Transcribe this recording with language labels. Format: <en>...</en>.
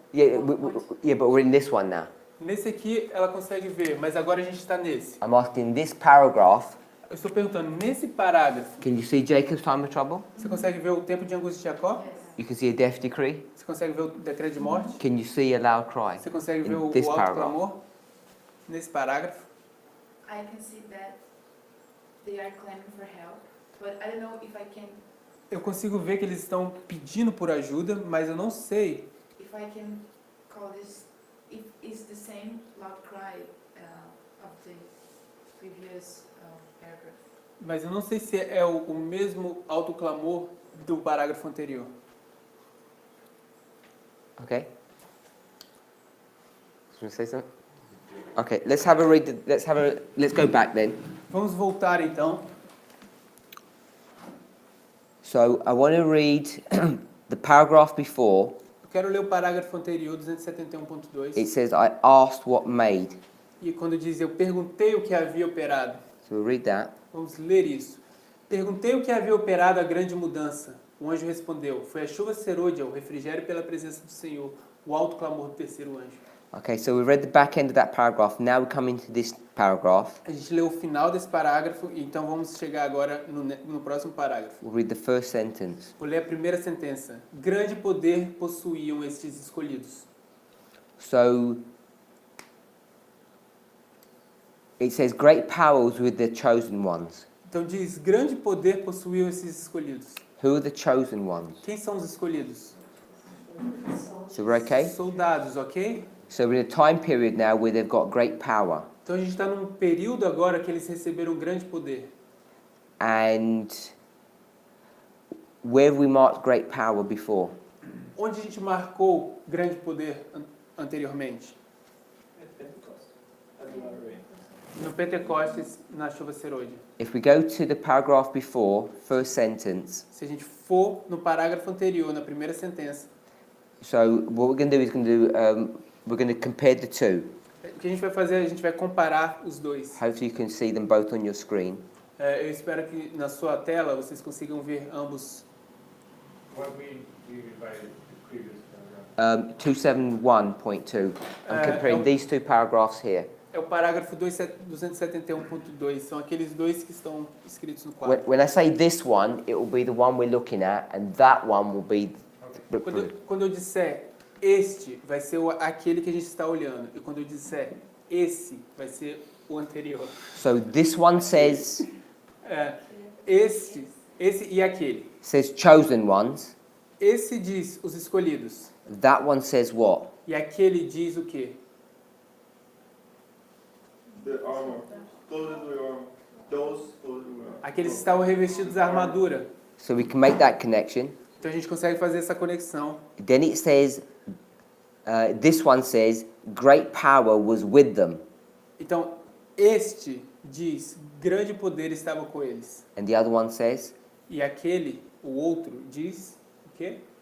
<en>Yeah, but we're in this one now.</en> <pt>Nesse aqui ela consegue ver, mas agora a gente está nesse.</pt> <en>I'm asking this paragraph.</en> <pt>Eu estou perguntando, nesse parágrafo,</pt> <en>Can you see Jacob's time of trouble?</en> <pt>você consegue ver o tempo de angústia de Jacó?</pt> <en>You can see a death decree.</en> <pt>Você consegue ver o decreto de morte?</pt> <en>Can you see a loud cry?</en> <pt>Você consegue ver</pt> <en>In</en> <pt>o</pt> <en>this</en> <pt>alto</pt> <en>paragraph.</en> <pt>clamor? Nesse parágrafo?</pt> <en>I can see that they are claiming for help, but I don't know if I can.</en> <pt>Eu consigo ver que eles estão pedindo por ajuda, mas eu não sei</pt> <en>If I can call this, if it's the same loud cry of the previous paragraph.</en> <pt>Mas eu não sei se é o mesmo alto clamor do parágrafo anterior.</pt> <en>Okay. Should we say something? Okay, let's have a read. Let's go back then.</en> <pt>Vamos voltar então.</pt> <en>So I want to read the paragraph before.</en> <pt>Eu quero ler o parágrafo anterior, 271.2.</pt> <en>It says, "I asked what made."</en> <pt>E quando diz, eu perguntei o que havia operado.</pt> <en>So we'll read that.</en> <pt>Vamos ler isso. Perguntei o que havia operado a grande mudança. O anjo respondeu, foi a chuva serôdia, o refrigério pela presença do Senhor, o alto clamor do terceiro anjo.</pt> <en>Okay, so we read the back end of that paragraph. Now we come into this paragraph.</en> <pt>A gente leu o final desse parágrafo, então vamos chegar agora no próximo parágrafo.</pt> <en>We'll read the first sentence.</en> <pt>Vou ler a primeira sentença. Grande poder possuíam estes escolhidos.</pt> <en>So it says, "Great powers with the chosen ones."</en> <pt>Então diz, grande poder possuíam esses escolhidos.</pt> <en>Who are the chosen ones?</en> <pt>Quem são os escolhidos?</pt> <en>So we're okay?</en> <pt>Soldados, ok?</pt> <en>So we're in a time period now where they've got great power.</en> <pt>Então a gente está num período agora que eles receberam grande poder.</pt> <en>And where have we marked great power before?</en> <pt>Onde a gente marcou grande poder anteriormente? No Pentecostes, na chuva serôdia.</pt> <en>If we go to the paragraph before, first sentence.</en> <pt>Se a gente for no parágrafo anterior, na primeira sentença,</pt> <en>So what we're going to do is we're going to compare the two.</en> <pt>o que a gente vai fazer, a gente vai comparar os dois.</pt> <en>Hopefully you can see them both on your screen.</en> <pt>Eu espero que na sua tela vocês consigam ver ambos.</pt> <en>What we by the previous paragraph? 271.2. I'm comparing these two paragraphs here.</en> <pt>É o parágrafo 271.2, são aqueles dois que estão escritos no quadro.</pt> <en>When I say this one, it will be the one we're looking at, and that one will be the</en> <pt>Quando eu disser este, vai ser aquele que a gente está olhando. E quando eu disser esse, vai ser o anterior.</pt> <en>So this one says</en> <pt>Esse e aquele.</pt> <en>says chosen ones.</en> <pt>Esse diz os escolhidos.</pt> <en>That one says what?</en> <pt>E aquele diz o quê?</pt> <en>The armor. Clothed with armor. Those clothed with armor.</en> <pt>Aqueles que estavam revestidos da armadura.</pt> <en>So we can make that connection.</en> <pt>Então a gente consegue fazer essa conexão.</pt> <en>Then it says, this one says, great power was with them.</en> <pt>Então, este diz, grande poder estava com eles.</pt> <en>And the other one says,</en> <pt>E aquele, o outro, diz o quê?</pt>